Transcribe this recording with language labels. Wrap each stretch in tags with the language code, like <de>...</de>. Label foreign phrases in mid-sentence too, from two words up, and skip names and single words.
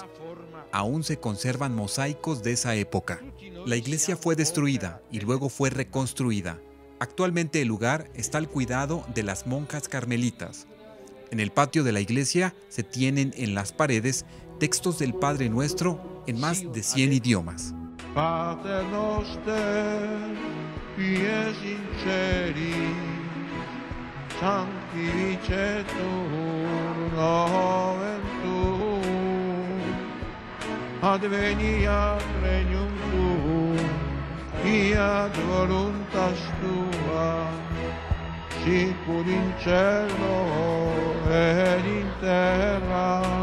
<es>Aún se conservan mosaicos de esa época. La iglesia fue destruida y luego fue reconstruida. Actualmente el lugar está al cuidado de las monjas carmelitas. En el patio de la iglesia se tienen en las paredes textos del Padre Nuestro en más de 100 idiomas.</es> <la>Pater noster, qui es in celi, sanctificetur nomen tuum, adveniat regnum tuum, fiat voluntas tua, sicur in cielo ed in terra.</la>